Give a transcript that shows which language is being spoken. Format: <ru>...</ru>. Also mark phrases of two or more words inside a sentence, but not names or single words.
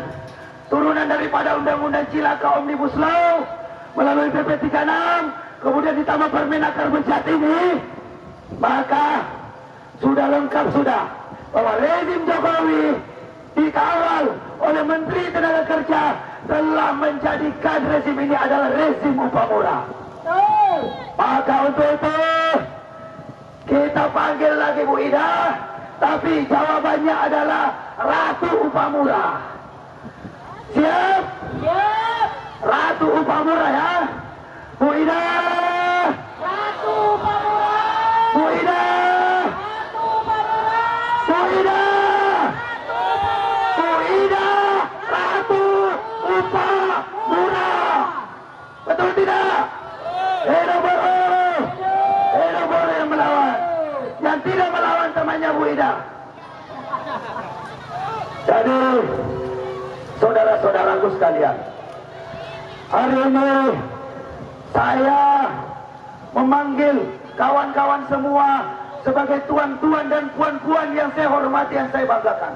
<id>Turunan daripada Undang-Undang Cilaka Omnibus Law melalui PP 36, kemudian ditambah Permenaker Bejat ini, maka sudah lengkap sudah bahwa rezim Jokowi dikawal oleh Menteri Tenaga Kerja telah menjadikan rezim ini adalah rezim upah murah. Maka untuk itu kita panggil lagi Bu Ida, tapi jawabannya adalah Ratu Upah Murah. Siap? Siap. Ratu Upah Murah ya. Bu Ida. Ratu Upah Murah. Bu Ida. Ratu Upah Murah. Bu Ida. Bu Ida. Ratu Upah Murah. Betul tidak? Hidup buruh. Hidup buruh yang melawan. Yang tidak melawan temannya Bu Ida. Jadi saudara-saudaraku sekalian, hari ini saya memanggil kawan-kawan semua sebagai tuan-tuan dan puan-puan yang saya hormati, yang saya banggakan.</id>